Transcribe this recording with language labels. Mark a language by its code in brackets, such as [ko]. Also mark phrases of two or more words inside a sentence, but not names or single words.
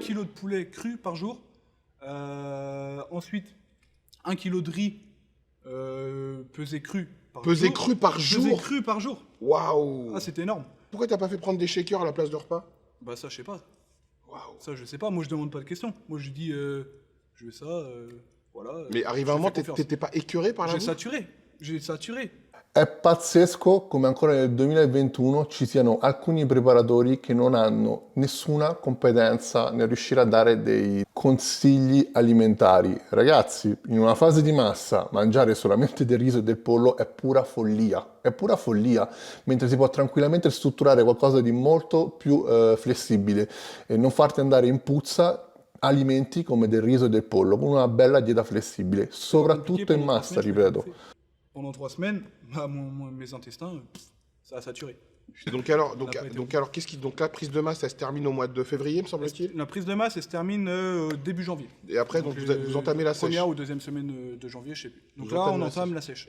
[fr] 1 kg de poulet cru par jour. Ensuite, 1 kg de riz pesé cru par jour. Pesé cru par jour? Pesé cru par jour. Waouh! Ah, c'était énorme. Pourquoi t'as pas fait prendre des shakers à la place de repas? Bah ça, je sais pas. Waouh! Ça, je sais pas. Moi, je demande pas de questions. Moi, je dis, je veux ça, voilà. Mais arrive un moment, t'étais pas écœuré par la bouffe? J'ai saturé. [it] È pazzesco come ancora nel 2021 ci siano alcuni preparatori che non hanno nessuna competenza nel riuscire a dare dei consigli alimentari. Ragazzi, in una fase di massa, mangiare solamente del riso e del pollo è pura follia. È pura follia, mentre si può tranquillamente strutturare qualcosa di molto più flessibile e non farti andare in puzza alimenti come del riso e del pollo, con una bella dieta flessibile, soprattutto in massa, ripeto. [fr] Pendant 3 semaines, mes intestins, ça a saturé. Donc alors, donc la prise de masse, elle se termine au mois de février, me semble-t-il? La prise de masse, elle se termine début janvier. Et après, donc vous entamez la sèche? Première ou deuxième semaine de janvier, je sais plus. Donc Vous là, entamez on la entame sèche. la sèche.